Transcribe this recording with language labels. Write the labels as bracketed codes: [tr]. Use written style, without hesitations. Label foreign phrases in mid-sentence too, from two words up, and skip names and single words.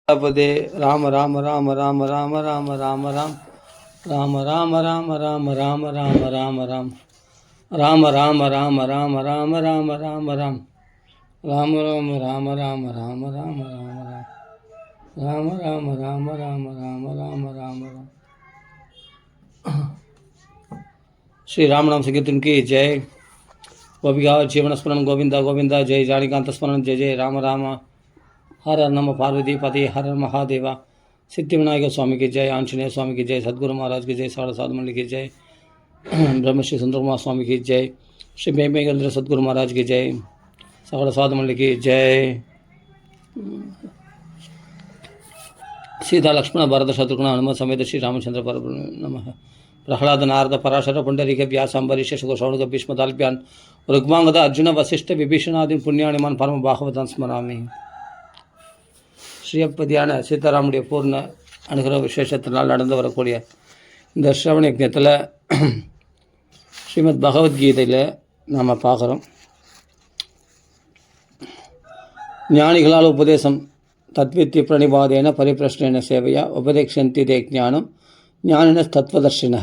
[hi] பதே ராம ராம ராம ராம ராம ராம ராம ராம் ராம ராம ராம ராம ராம ராம ராம ராம் ராம ராம ராம ராம ராம ராம ராம ராம் ராம ராம ராம ராம ராம ராம ராம ராம் ராம ராம ராம ராம ராம ராம ராம ராம். श्री राम नाम संकीर्तन की जय. गोपिका जीवन स्मरण गोविंदा गोविंदा जय. जानिकांत स्मरण जय जय राम राम. हर नम पार्वती पति हर महादेवा. सिद्धि विनायक स्वामी की जय. आंजनेय स्वामी की जय. सदगुरु महाराज की जय. साढ़े सात मंडली की जय. ब्रह्मश्री सुंदर कुमार स्वामी की जय. श्री मेघेंद्र सदगुरु महाराज की जय. साढ़े सात मंडली की जय. [sa] सीता लक्ष्मण भरत शत्रुघ्न हनुमत समेत श्री रामचंद्र पर नमः. प्रह्लाद नारद पराशर पुंडरीक व्यास अम्बरीश शुक शौनक भीष्मताल्प्यान् ऋग्वांगद अर्जुन वसिष्ठ विभीषणादि पुण्यानिमान परम भागवतान् स्मरामि. [ta] ஸ்ரீயப்பதியான சீதாராமுடைய பூர்ண அனுகிரக விசேஷத்தினால் நடந்து வரக்கூடிய இந்த ஸ்ரவண யஜ்ஞத்தில் ஸ்ரீமத் பகவத்கீதையில் நாம் பார்க்குறோம். ஞானிகளால் உபதேசம் [sa] तद्विद्धि प्रणिपातेन परिप्रश्नेन सेवया उपदेक्ष्यन्ति ते ज्ञानं ज्ञानिनः तत्त्वदर्शिनः.